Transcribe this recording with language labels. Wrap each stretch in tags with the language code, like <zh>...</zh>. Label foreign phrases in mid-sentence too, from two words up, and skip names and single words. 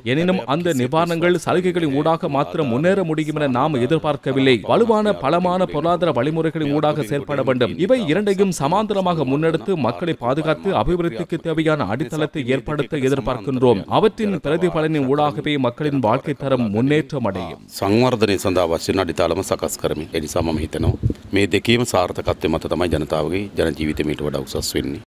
<ta>எனினும் அந்த நிவாரணங்கள் சலுகைகளின் ஊடாக மாத்திரம் முன்னேற முடியும் என நாம் எதிர்பார்க்கவில்லை. வலுவான பலமான பொருளாதார வழிமுறைகளின் ஊடாக செயல்பட வேண்டும். இவை இரண்டையும் சமாந்தரமாக முன்னெடுத்து மக்களை பாதுகாத்து அபிவிருத்திக்கு தேவையான அடித்தளத்தை ஏற்படுத்த எதிர்பார்க்கின்றோம். அவற்றின் பிரதிபலனின் ஊடாகவே மக்களின் வாழ்க்கை தரம் முன்னேற்றம் அடையும்.</ta> <si>සංවර්ධනය සඳහා අවශ්‍ය වන අඩිතාලම සකස් කරමි. ඒ නිසා මම හිතනවා මේ දෙකේම සාර්ථකත්වය මත තමයි ජනතාවගේ ජන ජීවිතය මීට වඩා උසස් වෙන්නේ.</si>